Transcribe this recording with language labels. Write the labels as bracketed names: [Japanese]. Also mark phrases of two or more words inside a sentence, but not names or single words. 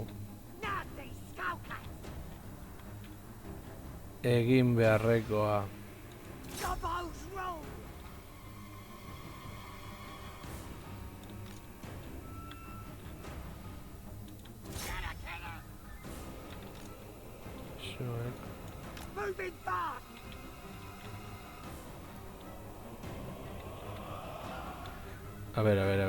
[English] Nasty skulkers! [Basque] Egin beharrekoa. [English] Gobos roll! Get a killer! [Basque] Zuek. [English] Moving fast! [Spanish] A ver.